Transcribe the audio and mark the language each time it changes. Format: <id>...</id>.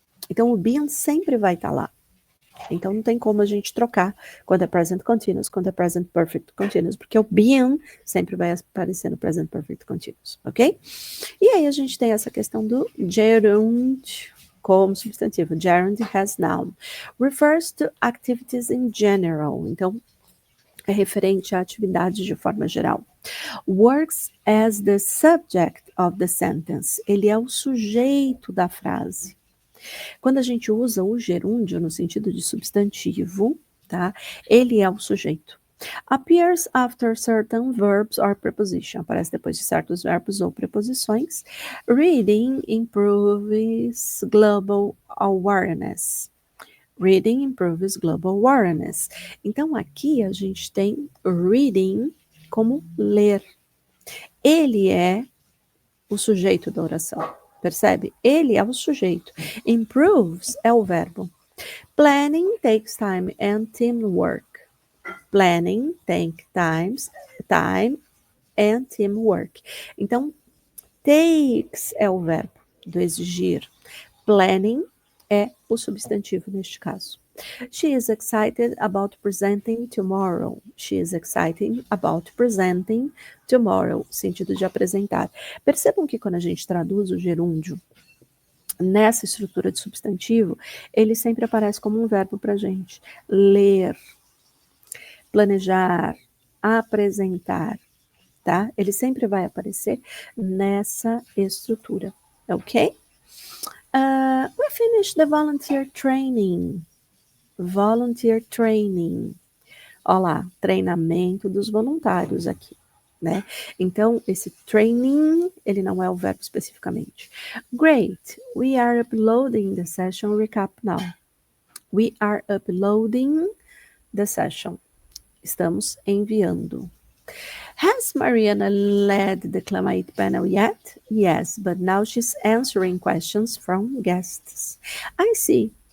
<pt>Então, o been sempre vai estar lá. Então, não tem como a gente trocar quando é present continuous, quando é present perfect continuous, porque o been sempre vai aparecer no present perfect continuous, ok? E aí a gente tem essa questão do gerund como substantivo.</pt> <en>Gerund has noun. Refers to activities in general.</en> <pt>Então, é referente a atividades de forma geral.</pt> <en>Works as the subject of the sentence.</en> <pt>Ele é o sujeito da frase. Quando a gente usa o gerúndio no sentido de substantivo, tá? Ele é o sujeito.</pt> <en>Appears after certain verbs or preposition.</en> <pt>Aparece depois de certos verbos ou preposições.</pt> <en>Reading improves global awareness. Reading improves global awareness.</en> <pt>Então, aqui a gente tem reading como ler. Ele é o sujeito da oração. Percebe? Ele é o sujeito. Improves é o verbo.</pt> <en>Planning takes time and teamwork. Planning takes time and teamwork.</en> <pt>Então, takes é o verbo do exigir. Planning é o substantivo neste caso.</pt> <en>She is excited about presenting tomorrow. She is excited about presenting tomorrow.</en> <pt>Sentido de apresentar. Percebam que quando a gente traduz o gerúndio nessa estrutura de substantivo, ele sempre aparece como um verbo para a gente. Ler, planejar, apresentar, tá? Ele sempre vai aparecer nessa estrutura, ok?</pt> <en>We finished the volunteer training. Volunteer training.</en> <pt>Olha lá, treinamento dos voluntários aqui, né? Então, esse training, ele não é o verbo especificamente.</pt> <en>Great, we are uploading the session recap now. We are uploading the session.</en> <pt>Estamos enviando.</pt> <en>Has Mariana led the Climate panel yet? Yes, but now she's answering questions from guests. I see.</en>